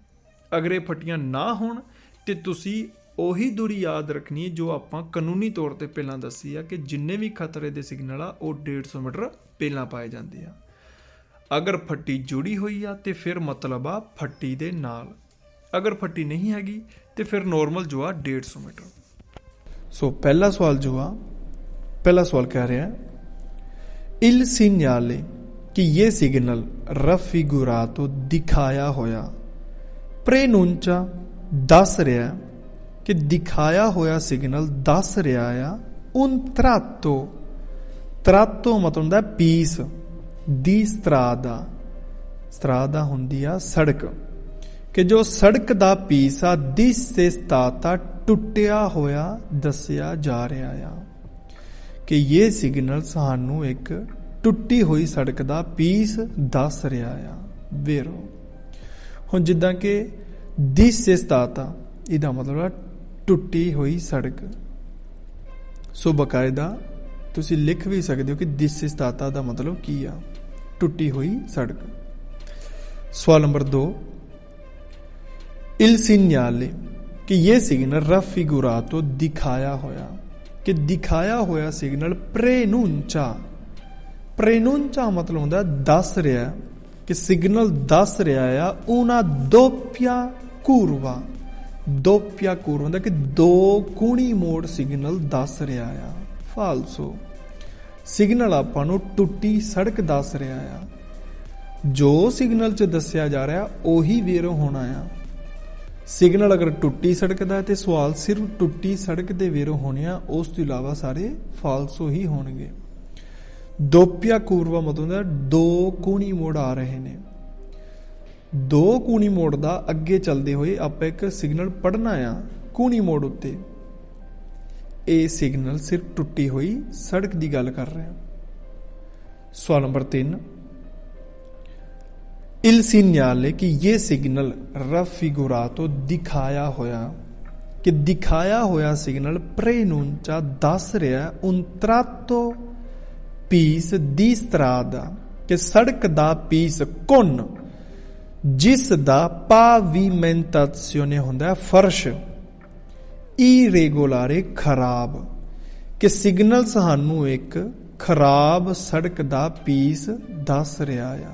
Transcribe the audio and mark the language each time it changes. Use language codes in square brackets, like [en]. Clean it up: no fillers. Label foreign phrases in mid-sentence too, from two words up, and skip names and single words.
[pa] ਅਗਰ ਇਹ ਫੱਟੀਆਂ ਨਾ ਹੋਣ ਤੇ ਤੁਸੀਂ ਉਹੀ ਦੂਰੀ ਯਾਦ ਰੱਖਣੀ ਹੈ ਜੋ ਆਪਾਂ ਕਾਨੂੰਨੀ ਤੌਰ ਤੇ ਪਹਿਲਾਂ ਦੱਸੀ ਆ ਕਿ ਜਿੰਨੇ ਵੀ ਖਤਰੇ ਦੇ ਸਿਗਨਲ ਆ ਉਹ 150 ਮੀਟਰ ਪਹਿਲਾਂ ਪਾਏ ਜਾਂਦੇ ਆ। ਅਗਰ ਫੱਟੀ ਜੁੜੀ ਹੋਈ ਆ ਤੇ ਫਿਰ ਮਤਲਬ ਆ ਫੱਟੀ ਦੇ ਨਾਲ। ਅਗਰ ਫੱਟੀ ਨਹੀਂ ਹੈਗੀ ਤੇ ਫਿਰ ਨੋਰਮਲ ਜੋ ਆ 150 ਮੀਟਰ। ਸੋ ਪਹਿਲਾ ਸਵਾਲ ਕਹਿ ਰਿਹਾ [it] il segnale [pa] ਕਿ ਇਹ ਸਿਗਨਲ raffigurato ਦਿਖਾਇਆ ਹੋਇਆ preannuncia ਦੱਸ ਰਿਹਾ ਕਿ ਦਿਖਾਇਆ ਹੋਇਆ ਸਿਗਨਲ ਦੱਸ ਰਿਹਾ ਆ [it] un tratto [pa] ਮਤਲਬ ਹੁੰਦਾ ਪੀਸ ਦੀ strada ਹੁੰਦੀ ਆ ਸੜਕ, ਕਿ ਜੋ ਸੜਕ ਦਾ ਪੀਸ ਆ ਦਿਸ ਤੇ ਸਤਾਤਾ ਟੁੱਟਿਆ ਹੋਇਆ ਦੱਸਿਆ ਜਾ ਰਿਹਾ ਆ। ਕਿ ਇਹ ਸਿਗਨਲ ਸਾਨੂੰ ਇੱਕ ਟੁੱਟੀ ਹੋਈ ਸੜਕ ਦਾ ਪੀਸ ਦੱਸ ਰਿਹਾ ਆ। ਵੇਰੋ ਹੁਣ ਜਿੱਦਾਂ ਕਿ ਦਿਸ ਤੇ ਸਤਾਤਾ ਇਹਦਾ ਮਤਲਬ ਆ ਟੁੱਟੀ ਹੋਈ ਸੜਕ। ਸੋ ਬਕਾਇਦਾ ਤੁਸੀਂ ਲਿਖ ਵੀ ਸਕਦੇ ਹੋ ਕਿ ਦਿਸ ਤੇ ਸਤਾਤਾ ਦਾ ਮਤਲਬ ਕੀ ਆ, ਟੁੱਟੀ ਹੋਈ ਸੜਕ। ਸਵਾਲ ਨੰਬਰ 2 [it] il segnale [pa] ਕਿ ਇਹ ਸਿਗਨਲ raffigurato ਦਿਖਾਇਆ ਹੋਇਆ, ਕਿ ਦਿਖਾਇਆ ਹੋਇਆ ਸਿਗਨਲ preannuncia ਮਤਲਬ ਹੁੰਦਾ ਦੱਸ ਰਿਹਾ, ਕਿ ਸਿਗਨਲ ਦੱਸ ਰਿਹਾ ਆ [it] una doppia curva [pa] ਹੁੰਦਾ ਕਿ ਦੋ ਕੂਣੀ ਮੋੜ ਸਿਗਨਲ ਦੱਸ ਰਿਹਾ ਆ। ਫਾਲਸੋ ਸਿਗਨਲ ਆਪਾਂ ਨੂੰ ਟੁੱਟੀ ਸੜਕ ਦੱਸ ਰਿਹਾ ਆ। ਜੋ ਸਿਗਨਲ 'ਚ ਦੱਸਿਆ ਜਾ ਰਿਹਾ ਉਹੀ ਵੇਰੋ ਹੋਣਾ ਆ। ਸਿਗਨਲ ਅਗਰ ਟੁੱਟੀ ਸੜਕ ਦਾ ਤੇ ਸਵਾਲ ਸਿਰਫ ਟੁੱਟੀ ਸੜਕ ਦੇ ਵੇਰੋ ਹੋਣੇ ਆ, ਉਸ ਤੋਂ ਇਲਾਵਾ ਸਾਰੇ ਫਾਲਸੋ ਹੀ ਹੋਣਗੇ। [it] doppia curva [pa] ਮਤਲਬ ਹੁੰਦਾ ਦੋ ਕੂਣੀ ਮੋੜ ਆ ਰਹੇ ਨੇ। ਦੋ ਕੂਣੀ ਮੋੜ ਦਾ ਅੱਗੇ ਚੱਲਦੇ ਹੋਏ ਆਪਾਂ ਇੱਕ ਸਿਗਨਲ ਪੜ੍ਹਨਾ ਆ ਕੂਣੀ ਮੋੜ ਉੱਤੇ। ਇਹ ਸਿਗਨਲ ਸਿਰਫ ਟੁੱਟੀ ਹੋਈ ਸੜਕ ਦੀ ਗੱਲ ਕਰ ਰਿਹਾ। ਸਵਾਲ ਨੰਬਰ 3 [it] il segnale [pa] ਕਿ ਇਹ ਸਿਗਨਲ raffigurato ਦਿਖਾਇਆ ਹੋਇਆ, ਕਿ ਦਿਖਾਇਆ ਹੋਇਆ ਸਿਗਨਲ preannuncia ਦੱਸ ਰਿਹਾ [it] un tratto [pa] ਪੀਸ ਦੀ strada ਕਿ ਸੜਕ ਦਾ ਪੀਸ con ਜਿਸ ਦਾ pavimentazione ਹੁੰਦਾ ਫਰਸ਼ irregolare ਖਰਾਬ, ਕਿ ਸਿਗਨਲ ਸਾਨੂੰ ਇੱਕ ਖਰਾਬ ਸੜਕ ਦਾ ਪੀਸ ਦੱਸ ਰਿਹਾ ਆ।